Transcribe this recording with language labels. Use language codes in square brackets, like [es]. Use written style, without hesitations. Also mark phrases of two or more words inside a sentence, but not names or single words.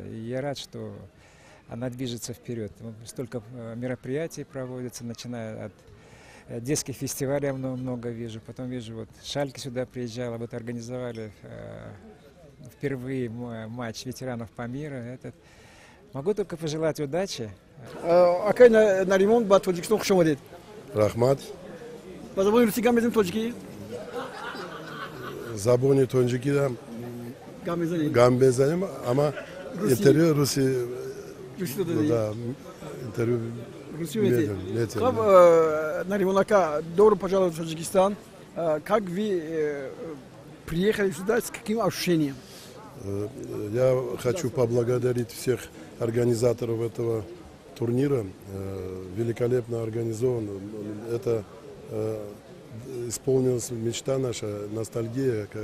[ru] И я рад, что она движется вперед. Столько мероприятий проводится, начиная от детских фестивалей, я много вижу. Потом вижу, вот Шальке сюда приезжала, вот организовали впервые матч ветеранов Памира. Могу только пожелать удачи. [tg] Акай Наримон ба Тоджикистон хуш омадед. Рахмат. Ба забони русӣ гап мезанем тоҷикӣ? Забони тоҷикӣ гап мезанем, ама интервю руси да, интервю метем. Наримон ака, [ru] добро пожаловать в Таджикистан. Как вы приехали сюда, с каким ощущением? Я хочу поблагодарить всех организаторов этого турнира. Великолепно организован. Это исполнилась мечта наша, ностальгия.